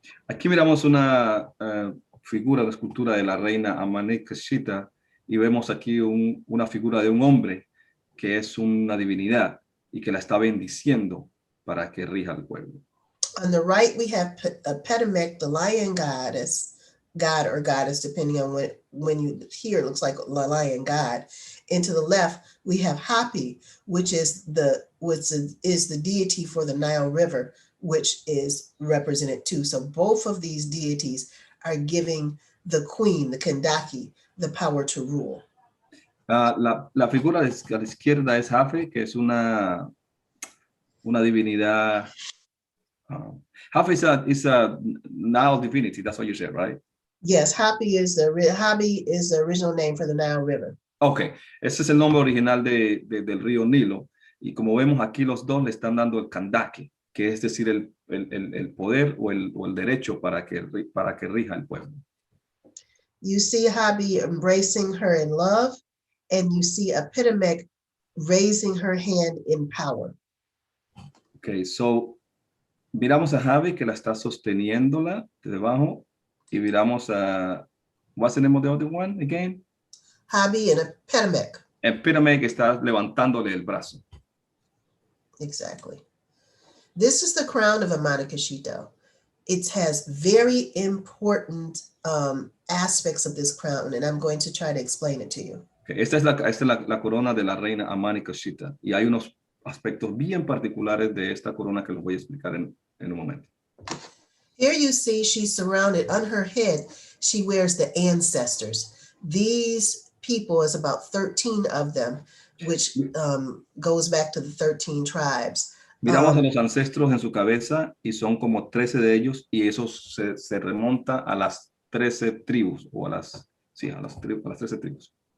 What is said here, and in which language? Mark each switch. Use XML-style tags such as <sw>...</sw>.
<es>Aquí miramos una figura de escultura de la reina Amanekashita y vemos aquí una figura de un hombre que es una divinidad y que la está bendiciendo para que rija al pueblo.</es> <en>On the right, we have Petamec, the lion goddess, god or goddess, depending on when you hear, it looks like a lion god. And to the left, we have Hapi, which is the deity for the Nile River, which is represented too. So both of these deities are giving the queen, the Kandaki, the power to rule.</en> <es>La figura de la izquierda es Hafi, que es una divinidad.</es> <en>Hafi is a Nile divinity. That's what you said, right? Yes, Hapi is the original name for the Nile River.</en> <es>Okay, ese es el nombre original del río Nilo. Y como vemos aquí, los dos le están dando el Kandaki, que es decir, el poder o el derecho para que rija el pueblo.</es> <en>You see Habi embracing her in love, and you see a Petamec raising her hand in power.</en> <es>Okay, so miramos a Javi que la está sosteniéndola de debajo y miramos a,</es> <en>what's the name of the other one again? Habi and a Petamec.</en> <es>El Petamec está levantándole el brazo.</es> <en>Exactly. This is the crown of Amanakashito. It has very important aspects of this crown, and I'm going to try to explain it to you.</en> <es>Okay, esta es la corona de la reina Amanakashita y hay unos aspectos bien particulares de esta corona que los voy a explicar en un momento.</es> <en>Here you see she's surrounded, on her head, she wears the ancestors. These people is about 13 of them, which goes back to the 13 tribes.</en> <es>Miramos a los ancestros en su cabeza y son como 13 de ellos y eso se remonta a las 13 tribus o a las 13 tribus.</es>